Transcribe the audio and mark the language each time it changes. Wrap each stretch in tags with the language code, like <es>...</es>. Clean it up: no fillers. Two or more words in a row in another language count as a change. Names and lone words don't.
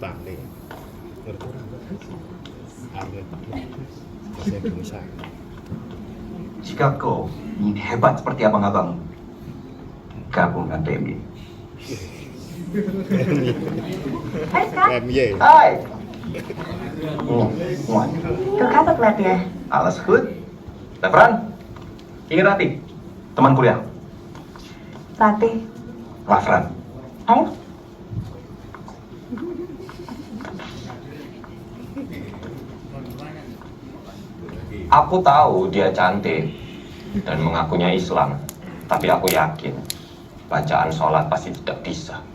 <id>Jika kau ingin hebat seperti abang-abang, gabungkan Dewi. Hai, Kak. Hai. Kakak lihat ya.</id> <nl>Alles goed.</nl> <id>Lafran, ini Rati, teman kuliah. Latih. Lafran. Kamu? Aku tahu dia cantik dan mengakunya Islam, tapi aku yakin bacaan sholat pasti tidak bisa.</id>